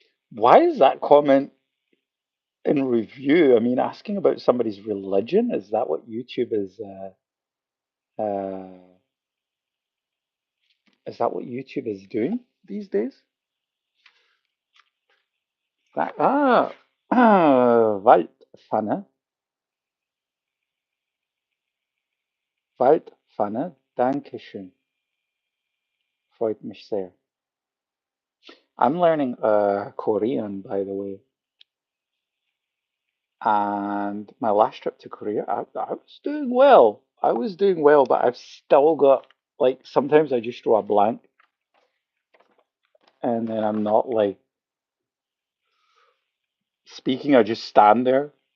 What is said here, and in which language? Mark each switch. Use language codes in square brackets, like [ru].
[en] Why is that comment in review? I mean, asking about somebody's religion, is that what YouTube uh, is that what YouTube is doing these days? [de] That, Waldpfanne, Waldpfanne, Dankeschön, freut mich sehr. [en] I'm learning Korean, by the way, and my last trip to Korea, I was doing well. I was doing well, but I've still got, like, sometimes I just draw a blank, and then I'm not like speaking, I just stand there.